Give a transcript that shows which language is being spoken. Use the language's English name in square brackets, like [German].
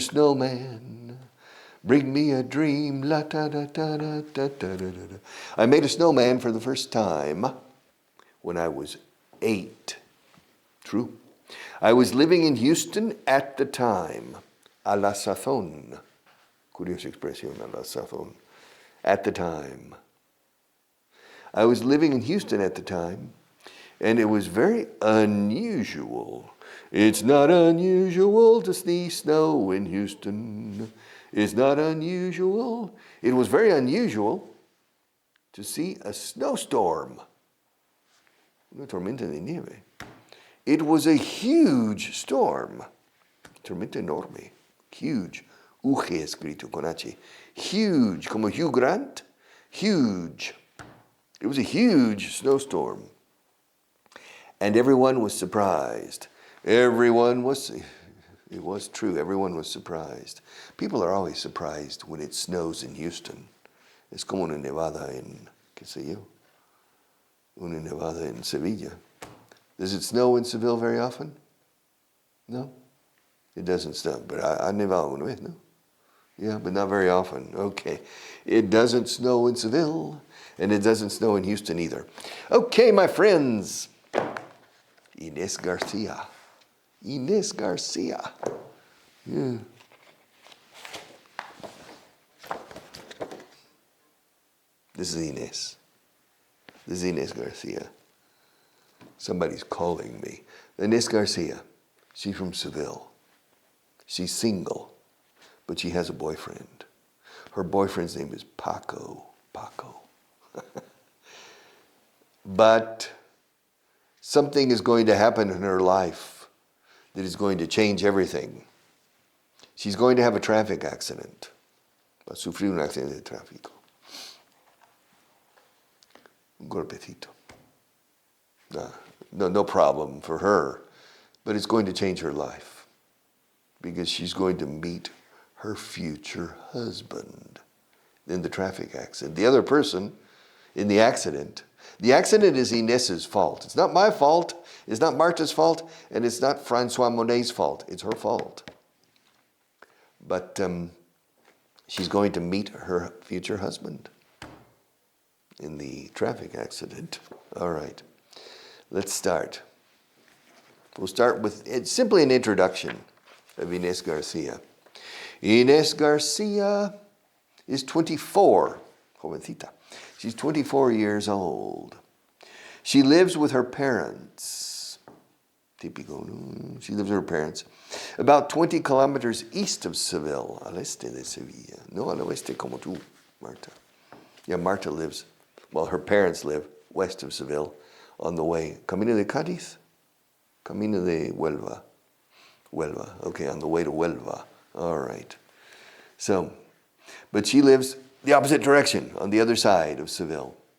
[English] Snowman, bring me a dream. La ta da da da da da da da. I made a snowman for the first time when I was 8. True. I was living in Houston at the time. [Spanish] A la sazón. Curiosa expresión, a la sazón. [English] At the time. I was living in Houston at the time, and it was very unusual. It's not unusual to see snow in Houston. It's not unusual. It was very unusual to see a snowstorm. [Spanish] Una tormenta de nieve. [English] It was a huge storm. [Spanish] Tormenta enorme. [English] Huge. [Spanish] Uge escrito con H. Huge. Como Hugh Grant. Huge. [English] It was a huge snowstorm. And everyone was surprised. It was true. Everyone was surprised. People are always surprised when it snows in Houston. [Spanish] Es como una nevada en, qué sé yo, una nevada en Sevilla. [English] Does it snow in Seville very often? No? It doesn't snow, but I [Spanish] nevado una vez, no? [English] Yeah, but not very often. Okay. It doesn't snow in Seville, and it doesn't snow in Houston either. Okay, my friends. Inés Garcia. Inés Garcia. Yeah. This is Inés. This is Inés Garcia. Somebody's calling me. Inés Garcia. She's from Seville. She's single, but she has a boyfriend. Her boyfriend's name is Paco. Paco. But something is going to happen in her life that is going to change everything. She's going to have a traffic accident. [Spanish] Va a sufrir un accidente de tráfico. Un golpecito. [English] No problem for her, but it's going to change her life because she's going to meet her future husband in the traffic accident. The other person in the accident is Inés's fault. It's not my fault, it's not Marta's fault, and it's not Francois Monet's fault. It's her fault. But she's going to meet her future husband. in the traffic accident. All right, let's start. We'll start with it's simply an introduction of Inés Garcia. Inés Garcia is 24, jovencita. She's 24 years old. She lives with her parents. [Spanish] Típico, ¿no? [English] She lives with her parents about 20 kilometers east of Seville, [Spanish] al este de Sevilla. No al oeste como tú, Marta. [English] Yeah, Marta lives, well, her parents live west of Seville on the way. [Spanish] Camino de Cádiz? Camino de Huelva. [English] Huelva, okay, on the way to Huelva. All right. So, but she lives the opposite direction, on the other side of Seville.